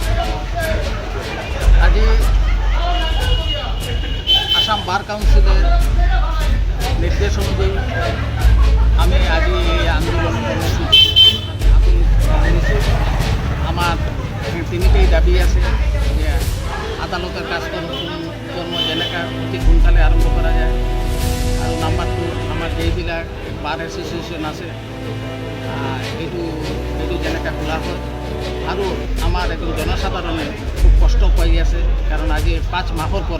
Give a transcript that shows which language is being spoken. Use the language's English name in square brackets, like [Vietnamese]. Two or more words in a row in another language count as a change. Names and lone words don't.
[Bangla] আজ আসাম বার কাউন্সিলের নির্দেশ অনুযায়ী আমি আজ এই আন্দোলন কর্মসূচি আমার 3টেই দাবি আছে যে আদালতের কাজকর্ম [Assamese] যেনেকা অতি সোনকালে আৰম্ভ কৰা যায়, আৰু নাম্বাৰ 2 আমাৰ যেইবিলাক বাৰ এছ'চিয়েশ্যন আছে এইটো যেনেকৈ খোলা হয় আৰু আমাৰ একদম জনসাধাৰণে খুব কষ্ট পাই আছে কাৰণ আজি 5 মাহৰ পৰা